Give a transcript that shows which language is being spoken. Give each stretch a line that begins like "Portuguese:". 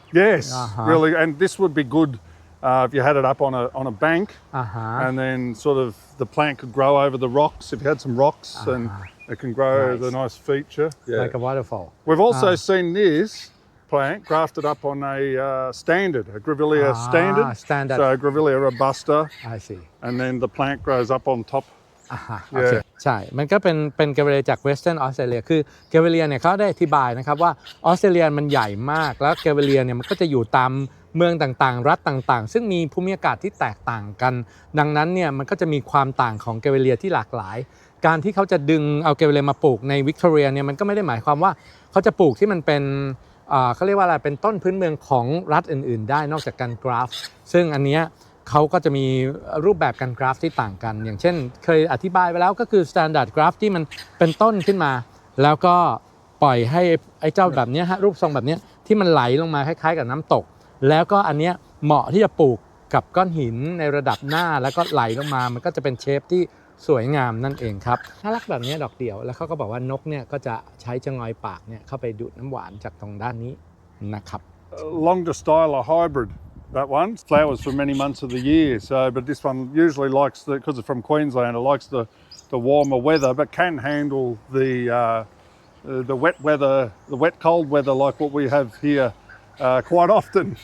English: Yes, really, and this would be good. If you had it up on a bank, and then sort of the plant could grow over the rocks. If you had some rocks, and it can grow as a nice feature. Yeah. Like a waterfall. We've also seen this plant grafted up on a standard, a Grevillea standard. Standard. So Grevillea robusta. I see. And then the plant grows up on top.
Thai: โอเคใช่มันก็เป็น Grevillea จาก Western Australia คือ Grevillea เนี่ยเขาได้อธิบายนะครับว่าออสเตรเลียมันใหญ่มากแล้ว Grevillea เนี่ยมันก็จะอยู่ตามเมืองต่างๆรัฐต่างๆซึ่งมีภูมิอากาศที่แตกต่างกันดังนั้นเนี่ยมันก็จะมีความต่างของ Grevillea ที่หลากหลายการที่เขาจะดึงเอา Grevillea มาปลูกในวิกตอเรียเนี่ยมันก็ไม่ได้หมายความว่าเขาจะปลูกที่มันเป็น เขาเรียกว่าอะไรเป็นต้นพื้นเมืองของรัฐอื่นๆได้นอกจากการกราฟซึ่งอันเนี้ยเขาก็จะมีรูปแบบการกราฟที่ต่างกันอย่างเช่นเคยอธิบายไปแล้วก็คือ standard graph ที่มันเป็นต้นขึ้นมาแล้วก็ ปล่อยให้ไอ้เจ้าแบบนี้ฮะรูปทรงแบบนี้ที่มันไหลลงมาคล้ายๆกับน้ำตกแล้วก็อันเนี้ยเหมาะที่จะปลูกกับก้อนหินในระดับหน้าแล้วก็ไหลลงมามันก็จะเป็นเชฟที่สวยงามนั่นเองครับน่ารักแบบนี้ดอกเดี่ยวแล้วเขาก็บอกว่านกเนี่ยก็จะใช้จะงอยปากเนี่ยเข้าไปดูดน้ำหวานจากตรงด้านนี้นะครับ
English: Longer style hybrid. That one flowers for many months of the year. So, but this one usually likes because it's from Queensland. It likes the warmer weather, but can handle the wet weather, the wet cold weather like what we have here quite often.